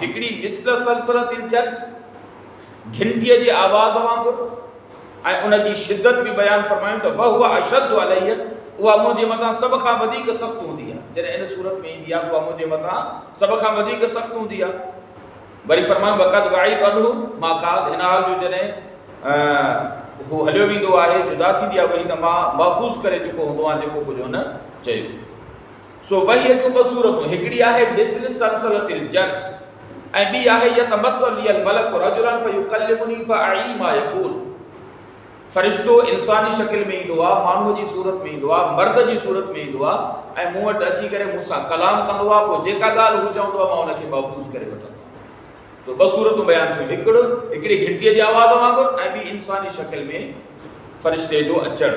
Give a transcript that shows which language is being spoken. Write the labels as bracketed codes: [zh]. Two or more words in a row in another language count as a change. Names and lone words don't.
[sd] हिकिड़ी [ar] مثل صلصلة الجرس, [sd] घिंटीअ जे आवाज़ वांगुरु, ऐं उन जी शिदत बि बयानु फरमायूं त [ar] وهو أشد علي, [sd] उहा मुंहिंजे मथां सभ खां वधीक सख़्तु हूंदी आहे। जॾहिं इन सूरत में ईंदी आहे उहा मुंहिंजे मथां सभ खां वधीक सख़्तु हूंदी आहे। वरी फरमायूं [ar] وقد وعيت عنه ما قال, [sd] हिन हाल जो जॾहिं हू हलियो वेंदो आहे, जुदा थींदी आहे वही, त मां महफ़ूज़ करे चुको हूंदो आहियां जेको कुझु हुन चयो। सो वहीअ जूं 2 सूरतूं, हिकिड़ी आहे [ar] مثل صلصلة الجرس, [sd] ऐं ॿी आहे [ar] يتمثل لي الملك رجلا فيكلمني فأعي ما يقول. [sd] फ़रिश्तो इंसानी शकिल में ईंदो आहे, माण्हूअ जी सूरत में ईंदो आहे, मर्द जी सूरत में ईंदो आहे ऐं मूं वटि अची करे मूंसां कलाम कंदो आहे। पोइ जेका ॻाल्हि हू चवंदो आहे मां उनखे महफ़ूज़ करे वठंदो आहियां। सो ॿ सूरतूं बयानु थियूं, हिकिड़ी घंटीअ जी आवाज़ वांगुरु ऐं ॿी इंसानी शकिल में फ़रिश्ते जो अचणु।